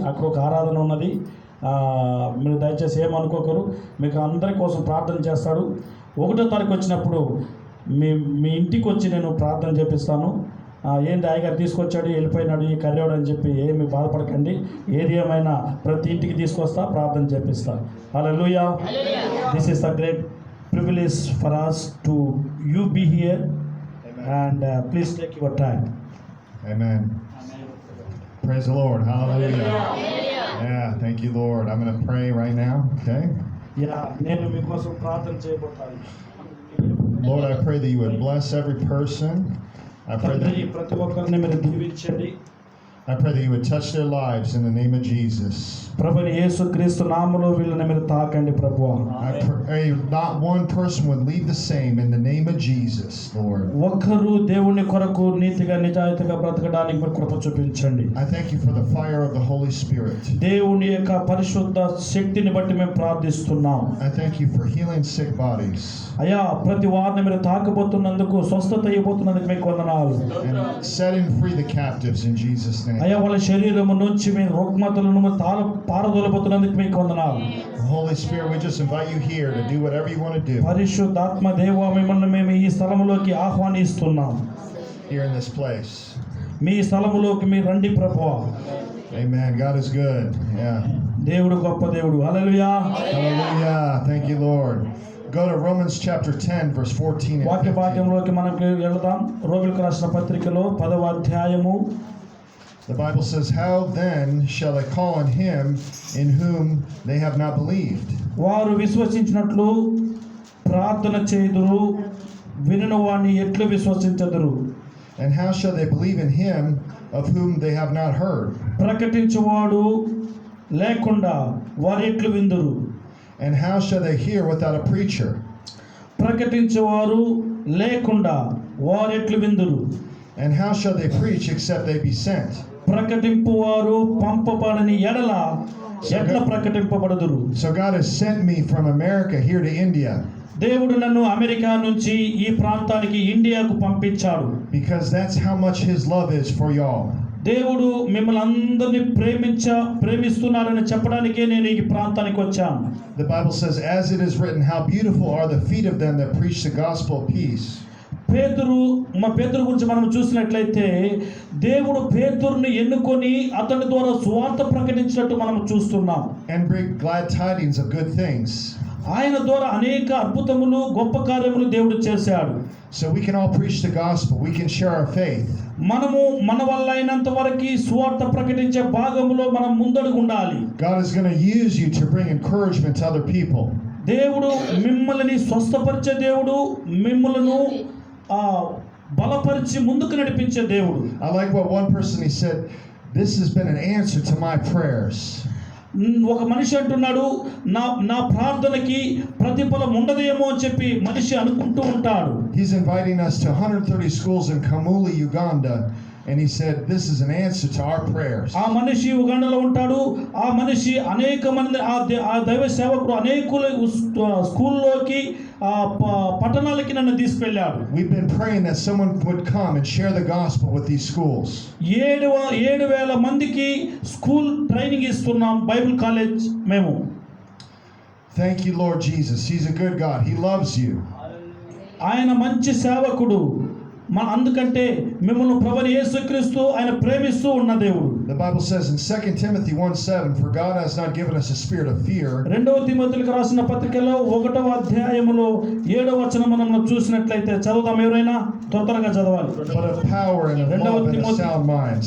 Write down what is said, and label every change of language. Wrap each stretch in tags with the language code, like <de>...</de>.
<te>అక్కడ ఒక ఆరాధన ఉన్నది. మీరు దయచేసి ఏమనుకోకరు. మీకు అందరి కోసం ప్రార్థన చేస్తాడు. 1వ తారీఖు వచ్చినప్పుడు మీ ఇంటికి వచ్చి నేను ప్రార్థన చేపిస్తాను. ఏంది అయ్యగారు తీసుకొచ్చాడు వెళ్ళిపోయినాడు ఈ కర్రేవాడు అని చెప్పి ఏమి బాధపడకండి. ఏది ఏమైనా ప్రతి ఇంటికి తీసుకొస్తా, ప్రార్థన చేపిస్తా. హల్లెలూయా.</te> <en>This is the great privilege for us to you be here. Amen. And please take your time. Amen. Praise the Lord. Hallelujah. Yeah, thank you, Lord. I'm going to pray right now, okay?</en> <te>Yeah, nenu meekosam prarthana cheyabotaru.</te> <en>Lord, I pray that you would bless every person. I pray that</en> <te>prati okkarni meer divinchandi.</te> <en>I pray that you would touch their lives in the name of Jesus.</en> <te>ప్రభుని యేసుక్రీస్తు నామములో వీళ్ళని మీరు తాకండి ప్రభువా.</te> <en>I pray not one person would leave the same in the name of Jesus, Lord.</en> <te>ఒక్కరు దేవుని కొరకు నీతిగా నిజాయితీగా బ్రతకడానికి మీరు కృప చూపించండి.</te> <en>I thank you for the fire of the Holy Spirit.</en> <te>దేవుని యొక్క పరిశుద్ధ శక్తిని బట్టి మేము ప్రార్థిస్తున్నాం.</te> <en>I thank you for healing sick bodies.</en> <te>అయ్యా ప్రతి వారిని మీరు తాకబోతున్నందుకు, స్వస్థత ఇవ్వబోతున్నందుకు మీకు వందనాలు.</te> <en>And setting free the captives in Jesus' name.</en> <te>అయ్యా వాళ్ళ శరీరము నుంచి మీ రుగ్మతలను పారదోలబోతున్నందుకు మీకు వందనాలు.</te> <en>Holy Spirit, we just invite you here to do whatever you want to do.</en> <te>పరిశుద్ధాత్మ దేవా మిమ్మల్ని మేము ఈ స్థలములోకి ఆహ్వానిస్తున్నాం.</te> <en>Here in this place.</en> <te>మీ స్థలములోకి మీరు రండి ప్రభువా.</te> <en>Amen. God is good. Yeah.</en> <te>దేవుడు గొప్ప దేవుడు. హల్లెలూయా.</te> <en>Hallelujah. Thank you, Lord. Go to Romans chapter 10 verse 14 and 15.</en> <te>వాక్య భాగంలోకి మనం వెళ్దాం. రోమీయులకు రాసిన పత్రికలో 10వ అధ్యాయము.</te> <en>The Bible says, "How then shall they call on him in whom they have not believed?"</en> <te>వారు విశ్వసించినట్లు ప్రార్థన చేయుదురు, వినిన వాణ్ణి ఎట్లు విశ్వసించెదరు?</te> <en>And how shall they believe in him of whom they have not heard?</en> <te>ప్రకటించువాడు లేకుండా వారు ఎట్లు విందురు?</te> <en>And how shall they hear without a preacher?</en> <te>ప్రకటించువారు లేకుండా వారు ఎట్లు విందురు?</te> <en>And how shall they preach except they be sent?</en> <te>ప్రకటింపువారు పంపబడని ఎడల ఎట్లా ప్రకటింపబడదురు?</te> <en>So God has sent me from America here to India.</en> <te>దేవుడు నన్ను అమెరికా నుంచి ఈ ప్రాంతానికి ఇండియాకు పంపించాడు.</te> <en>Because that's how much his love is for y'all.</en> <te>దేవుడు మిమ్మల్ని అందరినీ ప్రేమిస్తున్నాడని చెప్పడానికే నేను ఈ ప్రాంతానికి వచ్చాను.</te> <en>The Bible says, "As it is written, how beautiful are the feet of them that preach the gospel of peace."</en> <te>పేతురు గురించి మనం చూసినట్లయితే దేవుడు పేతురుని ఎన్నుకొని అతని ద్వారా సువార్త ప్రకటించినట్టు మనం చూస్తున్నాం.</te> <en>and bring glad tidings of good things.</en> <te>ఆయన ద్వారా అనేక అద్భుతములు గొప్ప కార్యములు దేవుడు చేశాడు.</te> <en>So we can all preach the gospel. We can share our faith.</en> <te>మనము మన వల్ల అయినంత వరకు సువార్త ప్రకటించే భాగంలో మనం ముందడుగు ఉండాలి.</te> <en>God is going to use you to bring encouragement to other people.</en> <te>దేవుడు మిమ్మల్ని స్వస్థపరిచే దేవుడు, మిమ్మలను బలపరిచి ముందుకు నడిపించే దేవుడు.</te> <en>I like what one person he said, this has been an answer to my prayers.</en> <te>ఒక మనిషి అంటున్నాడు, నా ప్రార్థనకి ప్రతిఫలం ఉండదేమో అని చెప్పి మనిషి అనుకుంటూ ఉంటాడు.</te> <en>He's inviting us to 130 schools in Kamuli, Uganda, and he said this is an answer to our prayers.</en> <te>ఆ మనిషి ఉగాండాలో ఉంటాడు. ఆ మనిషి అనేక మంది ఆ దైవ సేవకుడు అనేకుల స్కూల్లోకి పట్టణాలకి నన్ను తీసుకెళ్ళాడు.</te> <en>We've been praying that someone would come and share the gospel with these schools.</en> <te>7,000 మందికి స్కూల్ ట్రైనింగ్ ఇస్తున్నాం బైబిల్ కాలేజ్ మేము.</te> <en>Thank you, Lord Jesus. He's a good God. He loves you.</en> <te>ఆయన మంచి సేవకుడు. అందుకంటే మిమ్మల్ని ప్రభువైన యేసుక్రీస్తు ఆయన ప్రేమిస్తూ ఉన్న దేవుడు.</te> <en>The Bible says in 2 Timothy 1:7, for God has not given us a spirit of fear.</en> <te>2 తిమోతికి రాసిన పత్రికలో 1వ అధ్యాయములో 7వ వచనం మనం చూసినట్లయితే చదువుదాం. ఎవరైనా త్వరగా చదవాలి.</te> <en>But of power and of love and a sound mind.</en>